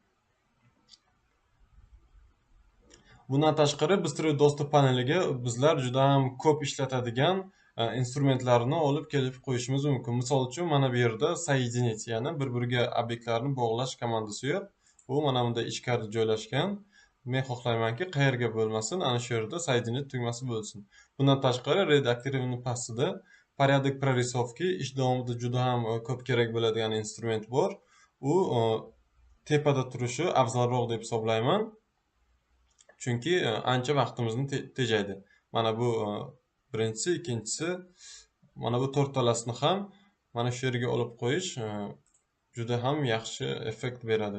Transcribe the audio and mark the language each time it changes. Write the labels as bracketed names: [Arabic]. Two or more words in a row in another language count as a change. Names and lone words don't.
[Uzbek] Bundan tashqari [Russian] Быстрый доступ [Uzbek] paneliga bizlar juda ham ko'p ishlatadigan instrumentlarni olib kelib qo'yishimiz mumkin. Misol uchun mana bu yerda соединить, ya'ni bir-biriga obyektlarni bog'lash komandasi yo'q. Bu mana bunda ichkarida joylashgan. Men xohlaymanki, qayerga bo'lmasin, ana shu yerda соединить tugmasi bo'lsin. Bundan tashqari redaktorning pastida [Russian] порядок прорисовки [Uzbek] ish davomida juda ham ko'p kerak bo'ladigan instrument bor. U tepada turishi afzalroq deb hisoblayman. Chunki ancha vaqtimizni tejaydi. Mana bu birinchisi, ikkinchisi, mana bu to'rttalasini ham mana shu yerga olib qo'yish juda ham yaxshi effekt beradi.